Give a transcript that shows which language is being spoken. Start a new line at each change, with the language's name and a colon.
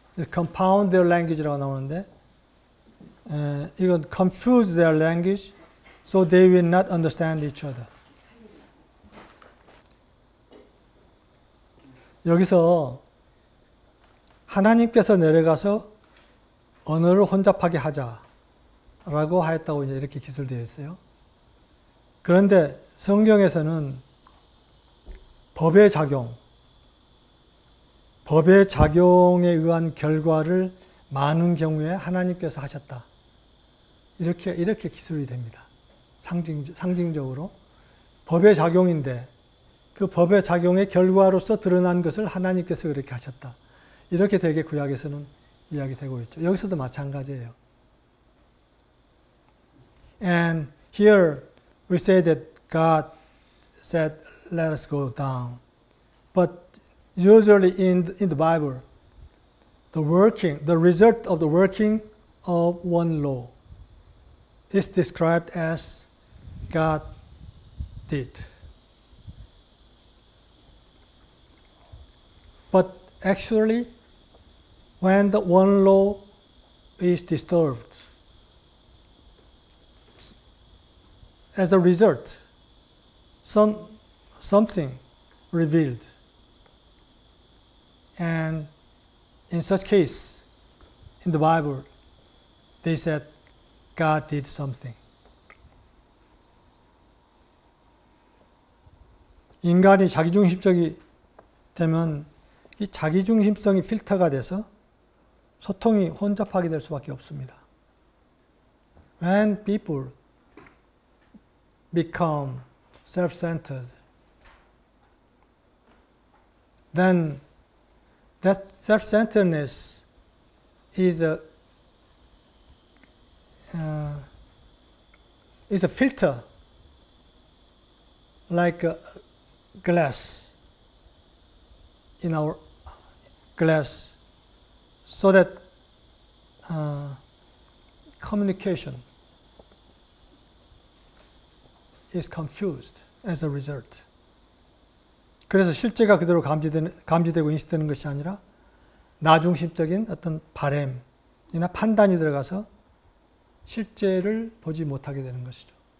English: Confound their language
Korean: 라고 나오는데 이건
English: confuse their language so they will not understand each other.
Korean: 여기서 하나님께서 내려가서 언어를 혼잡하게 하자라고 하였다고 이제 이렇게 기술되어 있어요. 그런데 성경에서는 법의 작용에 의한 결과를 많은 경우에 하나님께서 하셨다. 이렇게 기술이 됩니다. 상징적으로. 법의 작용인데 그 법의 작용의 결과로서 드러난 것을 하나님께서 그렇게 하셨다. 이렇게 되게 구약에서는 이야기되고 있죠. 여기서도 마찬가지예요.
English: And here we say that God said, let us go down. But usually in the Bible, the result of the working of one law is described as God did. But actually, when the one law is disturbed, as a result, something revealed. And in such case, in the Bible, they said God did something.
Korean: 인간이 자기중심적이 되면 이 자기중심성이 필터가 돼서 소통이 혼잡하게 될 수밖에 없습니다.
English: When people become self-centered, then that self-centeredness is a filter, like a glass in our glass, so that communication is confused as a result.
Korean: 그래서 실제가 그대로 감지되고 인식되는 것이 아니라 나중심적인 어떤 바램이나 판단이 들어가서 실제를 보지 못하게 되는 것이죠.